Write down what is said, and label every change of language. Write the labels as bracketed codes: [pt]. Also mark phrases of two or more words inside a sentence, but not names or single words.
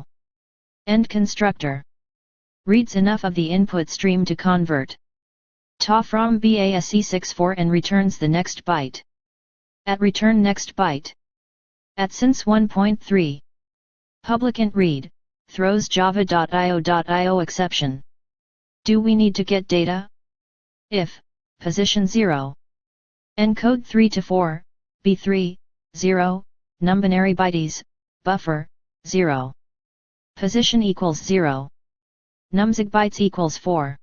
[en] End constructor. Reads enough of the input stream to convert ta from BASE64 and returns the next byte. At return next byte. At since 1.3. Public int read, throws java.io.io exception. Do we need to get data? If, position 0. Encode 3 to 4, B3, 0, numbinary bytes, buffer, 0. Position equals 0. Numzig bytes equals 4.